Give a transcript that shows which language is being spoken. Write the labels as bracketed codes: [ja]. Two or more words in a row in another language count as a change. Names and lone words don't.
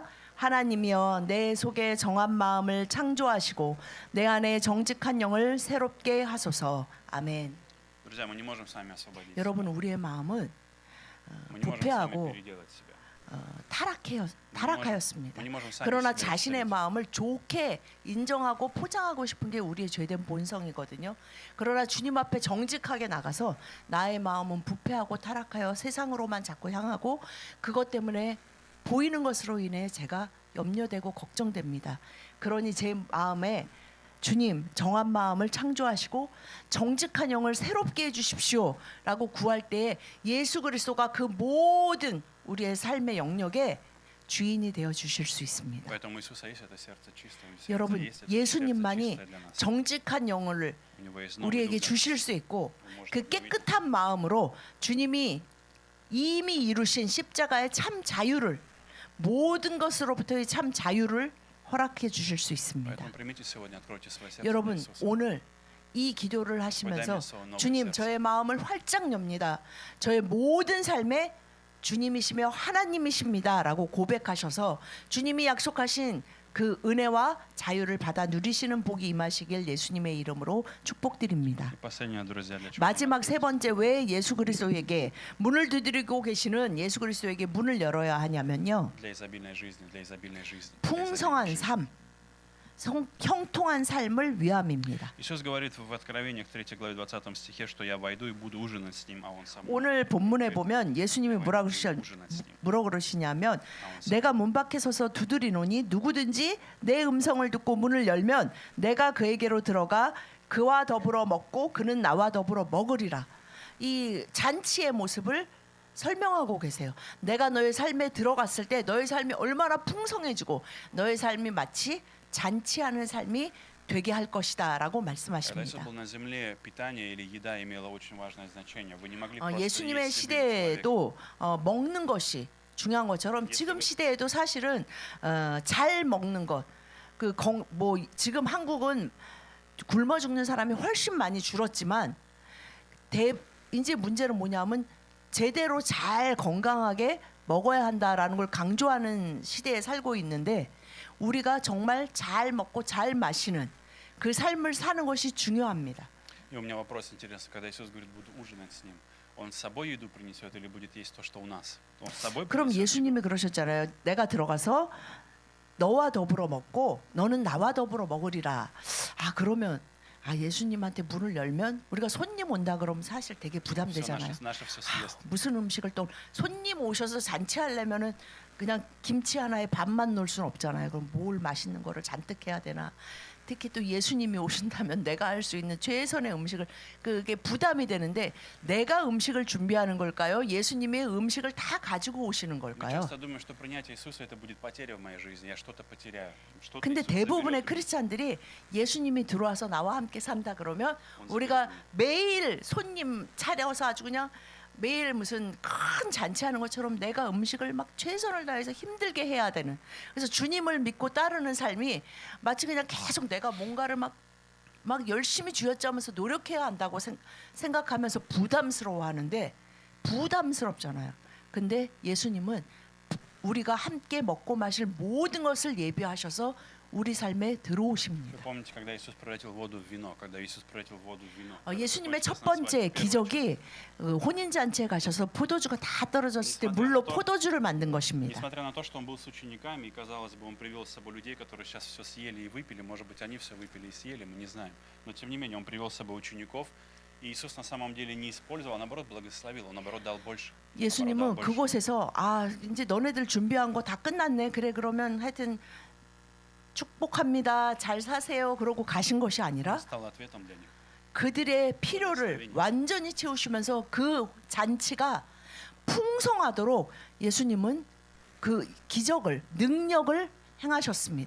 [ko] 하나님이여 내 속에 정한 마음을 창조하시고 내 안에 정직한 영을 새롭게 하소서. 아멘. [ru] Друзья, мы не можем сами освободиться. [ko] 여러분, 우리의 마음은 [ru] Мы не можем [ko] 부패하고 [ru] сами переделать себя. [ko] 타락하였습니다. [ru] Мы не можем сами [ko] 그러나 [ru] себя [ko] 자신의 [ru] исцелить. [ko] 마음을 좋게 인정하고 포장하고 싶은 게 우리의 죄된 본성이거든요. 그러나 주님 앞에 정직하게 나가서 나의 마음은 부패하고 타락하여 세상으로만 자꾸 향하고 그것 때문에 보이는 것으로 인해 제가 염려되고 걱정됩니다. 그러니 제 마음에 주님, 정한 마음을 창조하시고 정직한 영을 새롭게 해주십시오라고 구할 때에 예수 그리스도가 그 모든 우리의 삶의 영역에 주인이 되어 주실 수 있습니다. [ru] Поэтому у Иисуса есть это сердце чистое, у Иисуса [ko] 여러분, [ru] есть это сердце [ko] 예수님만이 [ru] чистое для нас. [ko] 정직한 영을 [ru] У него есть новый [ko] 우리에게 [ru] дух для [ko] 주실 [ru] нас. [ko] 수 있고 [ru] Мы можем [ko] 그 [ru] увидеть. [ko] 깨끗한 마음으로 주님이 이미 이루신 십자가의 참 자유를, 모든 것으로부터의 참 자유를 허락해 주실 수 있습니다. [ru] Поэтому примите сегодня, откройте свое сердце для [ko] 여러분, [ru] Иисуса. [ko] 오늘 이 기도를 하시면서 주님, 저의 마음을 활짝 엽니다. 저의 모든 삶에 주님이시며 하나님이십니다라고 고백하셔서 주님이 약속하신 그 은혜와 자유를 받아 누리시는 복이 임하시길 예수님의 이름으로 축복드립니다. [ru] И последнее, друзья, для чего [ko] 마지막 [ru] нам [ko] 세 번째, 왜 예수 그리스도에게 문을 두드리고 계시는 예수 그리스도에게 문을 열어야 하냐면요, [ru] для изобильной жизни, для изобильной жизни. для [ko] 풍성한 [ru] изобильной жизни. [ko] 삶, 형통한 삶을 위함입니다. [ru] Иисус говорит в Откровениях 3 главе 20 стихе, что я войду и буду ужинать с ним, а он со мной. [ko] 오늘 본문에 보면 예수님이 뭐라 그러시냐면 내가 문 밖에 서서 두드리노니 누구든지 내 음성을 듣고 문을 열면 내가 그에게로 들어가 그와 더불어 먹고 그는 나와 더불어 먹으리라. 이 잔치의 모습을 설명하고 계세요. 내가 너의 삶에 들어갔을 때 너의 삶이 얼마나 풍성해지고 너의 삶이 마치 잔치하는 삶이 되게 할 것이다라고 [ru] Когда Иисус [ko] 말씀하십니다. [ru] был на земле, питание или еда имело очень важное значение. Вы не могли просто [ko] 예수님의 [ru] есть себе человека. [ko] 시대에도 먹는 것이 중요한 것처럼 지금 시대에도 사실은 잘 먹는 것, 뭐 지금 한국은 굶어 죽는 사람이 훨씬 많이 줄었지만 이제 문제는 뭐냐면 제대로 잘 건강하게 먹어야 한다라는 걸 강조하는 시대에 살고 있는데 우리가 정말 잘 먹고 잘 마시는 그 삶을 사는 것이 중요합니다. [ru] И у меня вопрос интересный, когда Иисус говорит, буду ужинать с ним, Он с собой еду принесет или будет есть то, что у нас? Он с собой [ko] 그럼 [ru] принесет [ko] 예수님이 그러셨잖아요. 내가 들어가서 너와 더불어 먹고 너는 나와 더불어 먹으리라. 그러면 예수님한테 문을 열면 우리가 손님 온다 그러면 사실 되게 부담되잖아요. [ru] наше все съест. [ko] 무슨 음식을 또 손님 오셔서 잔치하려면은 그냥 김치 하나에 밥만 넣을 수는 없잖아요. 그럼 뭘 맛있는 거를 잔뜩 해야 되나? 특히 또 예수님이 오신다면 내가 할 수 있는 최선의 음식을 그게 부담이 되는데 내가 음식을 준비하는 걸까요? 예수님의 음식을 다 가지고 오시는 [ru] Я [ko] 걸까요? [ru] часто думаю, что принятие Иисуса это будет потеря в моей жизни. Я что-то потеряю. Что-то [ko] 근데 [ru] Иисус [ko] 대부분의 [ru] заберет. [ko] 크리스찬들이 예수님이 들어와서 나와 함께 산다 그러면 우리가 매일 손님 차려서 아주 그냥 매일 무슨 큰 잔치하는 것처럼 내가 음식을 막 최선을 다해서 힘들게 해야 되는 그래서 주님을 믿고 따르는 삶이 마치 그냥 계속 내가 뭔가를 막 열심히 쥐어짜면서 노력해야 한다고 생각하면서 부담스러워하는데 부담스럽잖아요. 근데 예수님은 우리가 함께 먹고 마실 모든 것을 예비하셔서 우리 삶에 [ru] Вы [ko] 들어오십니다. [ru] помните, когда Иисус превратил воду в вино, когда Иисус превратил воду в вино? [ko] 예수님의 첫 번째 기적이 혼인 잔치에 가셔서 포도주가 다 떨어졌을 때 물로 포도주를 만든 것입니다. [ru] Несмотря на то, что он был с учениками, и казалось бы, он привел с собой людей, которые сейчас все съели и выпили, может быть, они все выпили и съели, мы не знаем. Но тем не менее, он привел с собой учеников, и Иисус на самом деле не использовал, а наоборот благословил, он наоборот дал больше. [ko] 예수님은 그곳에서 이제 너네들 준비한 거 다 끝났네. 그래 그러면 하여튼 축복합니다. 잘 사세요. 그러고 가신 것이 아니라 [ru] Стал ответом для них. [ko] 그들의 필요를 완전히 채우시면서 그 잔치가 풍성하도록 예수님은 그 기적을 능력을 행하셨습니다.